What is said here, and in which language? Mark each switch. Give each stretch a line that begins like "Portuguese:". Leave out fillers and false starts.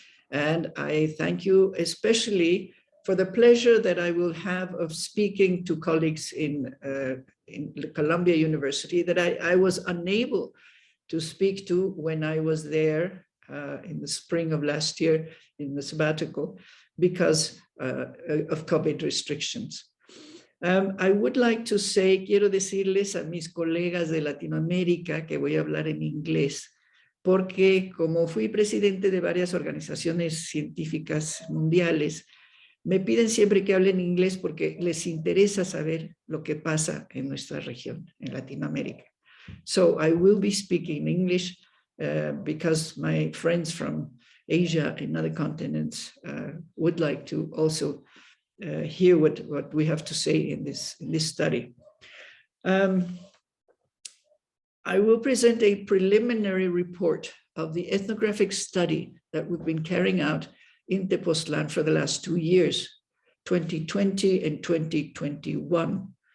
English: And I thank you especially for the pleasure that I will have of speaking to colleagues in Columbia University that I was unable to speak to when I was there in the spring of last year in the sabbatical because of COVID restrictions. I would like to say,
Spanish: quiero decirles a mis colegas de Latinoamérica que voy a hablar en inglés, porque como fui presidente de varias organizaciones científicas mundiales, me piden siempre que hable en inglés porque les interesa saber lo que pasa en nuestra región, en Latinoamérica.
English: So I will be speaking English because my friends from Asia and other continents would like to also hear what we have to say in this study. I will present a preliminary report of the ethnographic study that we've been carrying out in Tepoztlan for the last 2 years, 2020 and 2021.